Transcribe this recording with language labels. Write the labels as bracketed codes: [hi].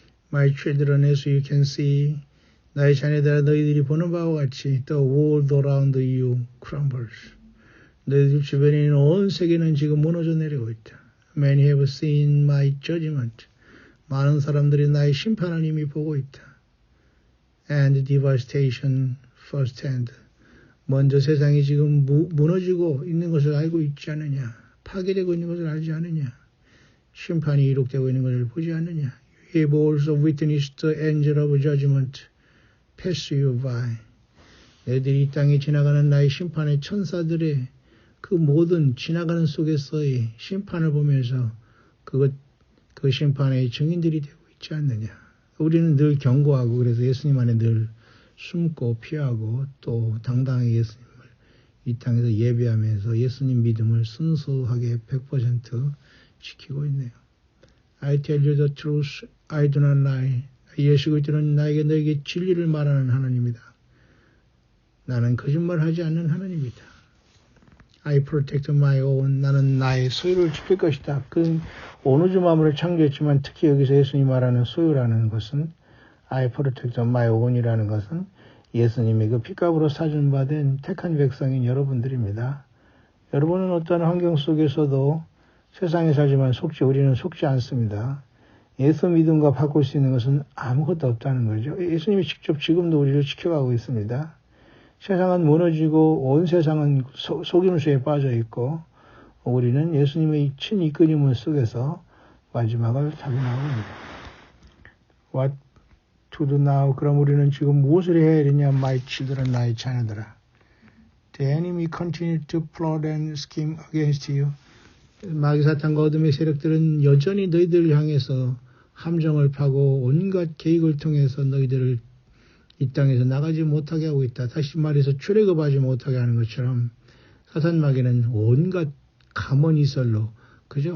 [en] My children, as you can see, [ko] 나의 자녀들아 너희들이 보는 바와 같이 [en] the world around you crumbles. [ko] 너희들 주변에 있는 온 세계는 지금 무너져 내리고 있다. [en] Many have seen my judgment. [ko] 많은 사람들이 나의 심판을 이미 보고 있다. [en] And devastation firsthand. [ko] 먼저 세상이 지금 무너지고 있는 것을 알고 있지 않느냐. 파괴되고 있는 것을 알지 않느냐. 심판이 이룩되고 있는 것을 보지 않느냐. [en] You have also witnessed the angel of judgment pass you by. [ko] 너희들이 이 땅에 지나가는 나의 심판의 천사들의 그 모든 지나가는 속에서의 심판을 보면서 그 심판의 증인들이 되고 있지 않느냐. 우리는 늘 경고하고 그래서 예수님 안에 늘 숨고 피하고 또 당당하게 예수님을 이 땅에서 예배하면서 예수님 믿음을 순수하게 100% 지키고 있네요. [en] I tell you the truth, I do not lie. [ko] 예수 그리스도는 너에게 진리를 말하는 하나님이다. 나는 거짓말하지 않는 하나님이다. [en] I protect my own. [ko] 나는 나의 소유를 지킬 것이다. 그 온 우주 만물을 창조했지만 특히 여기서 예수님이 말하는 소유라는 것은 [en] I protect my own [ko] 이라는 것은 예수님의 그 핏값으로 사준 바 된 택한 백성인 여러분들입니다. 여러분은 어떠한 환경 속에서도 세상에 살지만 우리는 속지 않습니다. 예수 믿음과 바꿀 수 있는 것은 아무것도 없다는 거죠. 예수님이 직접 지금도 우리를 지켜가고 있습니다. 세상은 무너지고 온 세상은 속임수에 빠져 있고 우리는 예수님의 친 이끌림을 속에서 마지막을 타고나고 있습니다. [en] What to do now? [ko] 그럼 우리는 지금 무엇을 해야 되냐? [en] My children, [ko] 나의 자녀들아. [en] The enemy continued to plot and scheme against you. [ko] 마귀 사탄과 어둠의 세력들은 여전히 너희들을 향해서 함정을 파고 온갖 계획을 통해서 너희들을 이 땅에서 나가지 못하게 하고 있다. 다시 말해서 출애굽하지 못하게 하는 것처럼 사탄 마귀는 온갖 가문이설로 그죠?